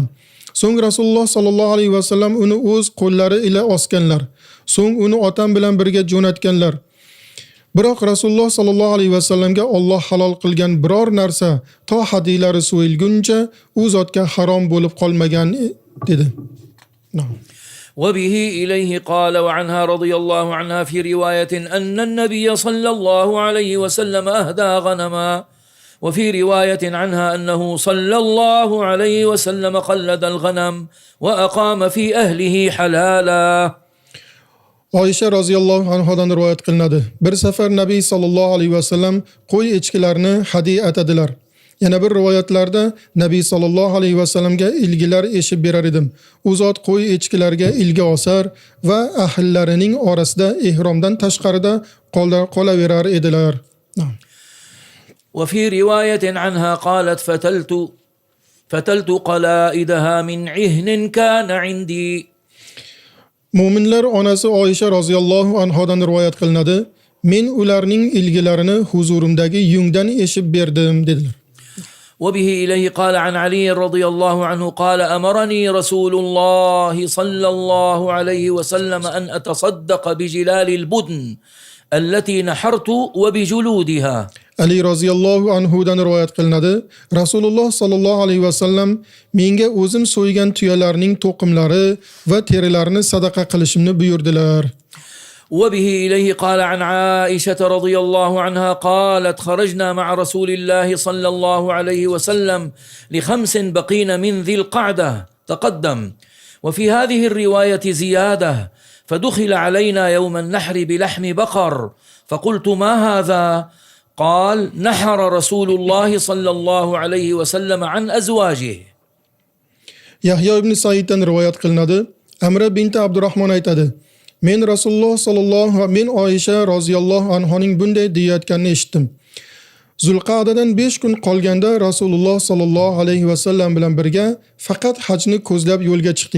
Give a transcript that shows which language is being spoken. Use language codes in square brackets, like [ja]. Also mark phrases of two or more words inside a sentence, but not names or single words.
[uz] So'ng Rasululloh [ar] صلى الله عليه وسلم [uz] uni o'z qo'llari ila osganlar. So'ng uni otam bilan birga jo'natganlar. Biroq Rasululloh [ar] صلى الله عليه وسلم [uz] Alloh halol qilgan biror narsa to hadiylari so'yilguncha u zotga harom bo'lib qolmagan dedi. [ar] وبه إليه قال وعنها رضي الله عنها في رواية أن النبي صلى الله عليه وسلم أهدى غنما وفي رواية عنها أنه صلى الله عليه وسلم قلد الغنم وأقام في أهله حلالا. [uz] Oysha [ar] رضي الله عنها [uz] rivoyat qilinadi. Bir safar Nabiy [ar] صلى الله عليه وسلم [uz] qo'y echkilarni hadiya atadilar. Yana bir rivoyatlarda Nabiy [ar] صلى الله عليه وسلم [uz] ilgilar eshib berar edim. U zot qo'y echkilarga ilgi osar va ahllarining orasida ihromdan tashqarida qolaverar edilar. [ar] وفي رواية عنها قالت فتلت قلائدها من عهن كان عندي. [uz] Mo'minlar onasi Oysha [ar] رضي الله عنها [uz] rivoyat qilinadi. Men ularning ilgilarini huzurimdagi yungdan eshib berdim dedilar. [ar] وبه إليه قال عن علي رضي الله عنه قال أمرني رسول الله صلى الله عليه وسلم أن أتصدق بجلال البدن التي نحرت وبجلودها. [uz] Ali [ar] رضي الله عنه [uz] rivoyat qilinadi. Rasululloh [ar] صلى الله عليه وسلم [uz] menga o'zim so'ygan tuyalarning to'qimlari va terilarini sadaqa qilishimni buyurdilar. [ar] وبه إليه قال عن عائشة رضي الله عنها قالت خرجنا مع رسول الله صلى الله عليه وسلم ل5 بقين من ذي القعدة تقدم. وفي هذه الرواية زيادة فدخل علينا يوم النحر بلحم بقر فقلت ما هذا؟ قال نحر رسول الله صلى الله عليه وسلم عن أزواجه. [uz] Yahyo ibn Saiddan rivoyat qilinadi. Amra binti Abdurrahmon aytadi: Men Rasululloh men Oysha [ar] رضي الله عنها [uz] bunday deyayotganini eshitdim. Zulqa'dadan 5 kun qolganda Rasululloh [ar] صلى الله عليه وسلم [uz] bilan birga faqat hajni ko'zlab yo'lga chiqdik.